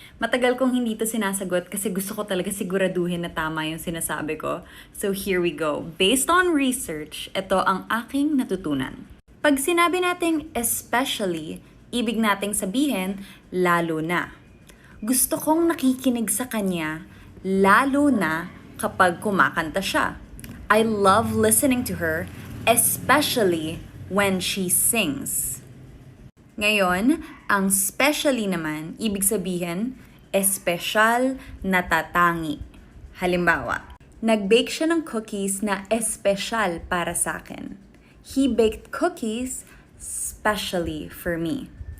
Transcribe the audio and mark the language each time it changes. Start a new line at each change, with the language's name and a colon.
Filipino: Matagal kong hindi to sinasagot kasi gusto ko talaga siguraduhin na tama yung sinasabi ko.
English: So here we go.
Filipino: Based on research, ito ang aking natutunan. Pag sinabi nating especially, ibig nating sabihin lalo na. Gusto kong nakikinig sa kanya lalo na kapag kumakanta siya.
English: I love listening to her, especially when she sings.
Filipino: Ngayon, ang specially naman, ibig sabihin, espesyal na tatangi. Halimbawa, nag-bake siya ng cookies na espesyal para sa akin.
English: He baked cookies specially for me.